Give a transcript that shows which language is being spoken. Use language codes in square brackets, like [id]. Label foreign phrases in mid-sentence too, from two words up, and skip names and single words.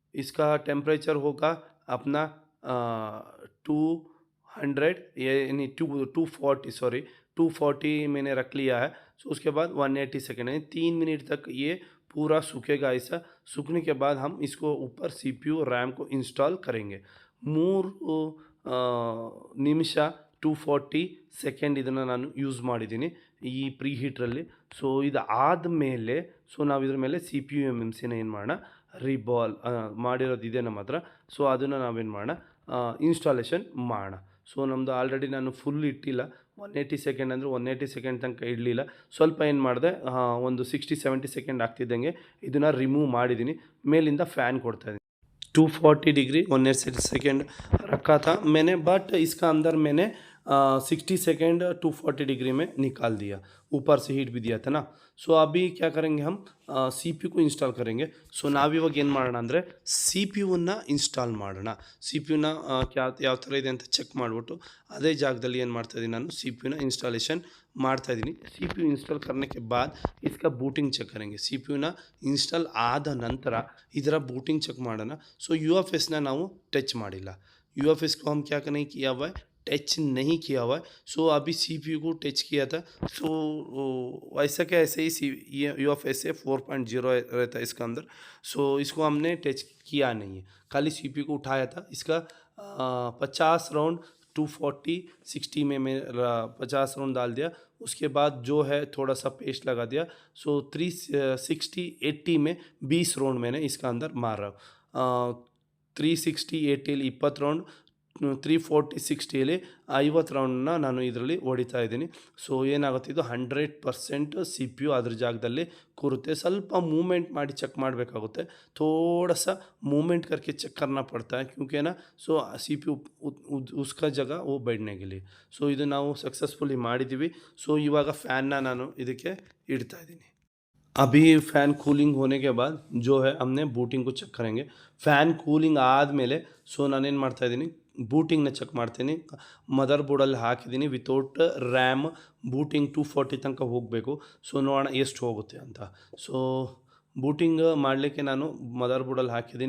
[hi] सो इसका टेम्परेचर होगा अपना 200 यानी 240 सॉरी 240 मैंने रख लिया है। सो उसके बाद 180 सेकेंड यानी 3 मिनट तक ये पूरा सूखेगा। ऐसा सूखने के बाद हम इसको ऊपर [en] CPU RAM [hi] को इंस्टॉल करेंगे। [kn] 3 ನಿಮಿಷ 240 ಸೆಕೆಂಡ್ ಇದನ್ನು ನಾನು ಯೂಸ್ ಮಾಡಿದ್ದೀನಿ ಈ ಪ್ರೀ ಹೀಟ್ರಲ್ಲಿ. ಸೊ ಇದು ಆದಮೇಲೆ ಸೊ ನಾವು ಇದ್ರ ಮೇಲೆ CPU MMCನ ಏನು ಮಾಡೋಣ, ರಿಬಾಲ್ ಮಾಡಿರೋದು ಇದೆ ನಮ್ಮ ಹತ್ರ. ಸೊ ಅದನ್ನು ನಾವೇನು ಮಾಡೋಣ, ಇನ್ಸ್ಟಾಲೇಷನ್ ಮಾಡೋಣ. ಸೊ ನಮ್ಮದು ಆಲ್ರೆಡಿ ನಾನು ಫುಲ್ ಇಟ್ಟಿಲ್ಲ, 180 ಸೆಕೆಂಡ್ ಅಂದರೆ 180 ಸೆಕೆಂಡ್ ತನಕ ಇಡಲಿಲ್ಲ. ಸ್ವಲ್ಪ ಏನು ಮಾಡಿದೆ, ಒಂದು 60-70 ಸೆಕೆಂಡ್ ಆಗ್ತಿದ್ದಂಗೆ ಇದನ್ನು ರಿಮೂವ್ ಮಾಡಿದ್ದೀನಿ. ಮೇಲಿಂದ ಫ್ಯಾನ್ ಕೊಡ್ತಾಯಿದ್ದೀನಿ. [hi] 240 डिग्री 180 सेकेंड रखा था मैंने, बट इसका अंदर मैंने 60 सेकेंड 240 डिग्री में निकाल दिया, ऊपर से हीट भी दिया था ना. सो अभी क्या करेंगे, हम CPU को इंस्टॉल करेंगे. [kn] ಸೊ ನಾವಿವಾಗ ಏನು ಮಾಡೋಣ ಅಂದರೆ CPU-ನ ಇನ್ಸ್ಟಾಲ್ ಮಾಡೋಣ. CPU-ನ ಯಾವ ಥರ ಇದೆ ಅಂತ ಚೆಕ್ ಮಾಡಿಬಿಟ್ಟು ಅದೇ ಜಾಗದಲ್ಲಿ ಏನು ಮಾಡ್ತಾಯಿದ್ದೀನಿ ನಾನು CPU-ನ ಇನ್ಸ್ಟಾಲೇಷನ್ ಮಾಡ್ತಾಯಿದ್ದೀನಿ. [hi] CPU इंस्टॉल करने के बाद इसका बूटिंग चेक करेंगे. [kn] CPU-ನ ಇನ್ಸ್ಟಾಲ್ ಆದ ನಂತರ ಇದರ बूटिंग ಚೆಕ್ ಮಾಡೋಣ. ಸೊ UFS-ನ ನಾವು ಟಚ್ ಮಾಡಿಲ್ಲ. [hi] UFS को हम क्या नहीं किया हुआ है, टच नहीं किया हुआ है. सो अभी CPU को टच किया था. सो वैसा क्या ऐसे ही UFS से 4.0 रहता है इसका अंदर. सो इसको हमने टच किया नहीं है, खाली CPU को उठाया था. इसका 50 राउंड 240-60 में मैं 50 राउंड डाल दिया. उसके बाद जो है थोड़ा सा पेस्ट लगा दिया. सो 360-80 में 20 राउंड मैंने इसका अंदर मार रहा हूँ. [kn] 360-80 20 ರೌಂಡ್, 340-60 50 ರೌಂಡನ್ನ ನಾನು ಇದರಲ್ಲಿ ಹೊಡಿತಾ ಇದ್ದೀನಿ. ಸೊ ಏನಾಗುತ್ತೆ, ಇದು 100% CPU ಅದ್ರ ಜಾಗದಲ್ಲಿ ಕೂರುತ್ತೆ. ಸ್ವಲ್ಪ ಮೂಮೆಂಟ್ ಮಾಡಿ ಚೆಕ್ ಮಾಡಬೇಕಾಗುತ್ತೆ. [hi] थोड़ा सा मूवमेंट करके चेक करना पड़ता है क्योंकि ना सो CPU उसका जगह वो बैठने के लिए. [kn] ಸೊ ಇದು ನಾವು ಸಕ್ಸಸ್ಫುಲಿ ಮಾಡಿದ್ದೀವಿ. ಸೊ ಇವಾಗ ಫ್ಯಾನ್ನ ನಾನು ಇದಕ್ಕೆ ಇಡ್ತಾ ಇದ್ದೀನಿ. [hi] अभी फ़ैन कूलिंग होने के बाद जो है हमने बूटिंग को ಚೆಕ್ करेंगे. [kn] ಫ್ಯಾನ್ ಕೂಲಿಂಗ್ ಆದಮೇಲೆ ಸೊ ನಾನೇನು ಮಾಡ್ತಾಯಿದ್ದೀನಿ, ಬೂಟಿಂಗ್ನ ಚೆಕ್ ಮಾಡ್ತೀನಿ. ಮದರ್ ಬೋರ್ಡಲ್ಲಿ ಹಾಕಿದ್ದೀನಿ [en] without RAM. [kn] ಬೂಟಿಂಗ್ 240 ತನಕ ಹೋಗಬೇಕು. ಸೊ ನೋಡೋಣ ಎಷ್ಟು ಹೋಗುತ್ತೆ ಅಂತ. ಸೊ ಬೂಟಿಂಗ್ ಮಾಡಲಿಕ್ಕೆ ನಾನು ಮದರ್ ಬೋರ್ಡಲ್ಲಿ ಹಾಕಿದ್ದೀನಿ.